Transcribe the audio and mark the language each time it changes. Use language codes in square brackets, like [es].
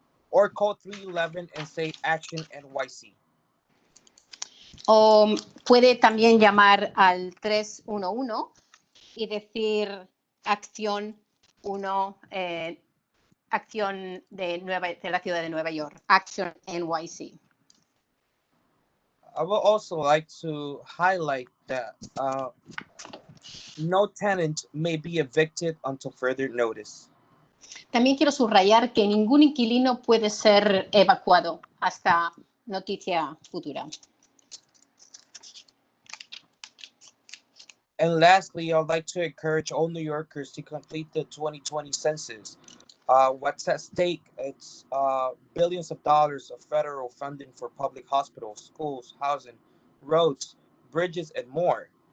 [en] Or call 311 and say Action NYC. [es] O puede también llamar al 311 y decir Acción 1, Acción de la ciudad de Nueva York, Action NYC. [en] I would also like to highlight that no tenant may be evicted until further notice. [es] También quiero subrayar que ningún inquilino puede ser evacuado hasta noticia futura. [en] And lastly, I'd like to encourage all New Yorkers to complete the 2020 census. What's at stake? It's billions of dollars of federal funding for public hospitals, schools, housing, roads, bridges, and more.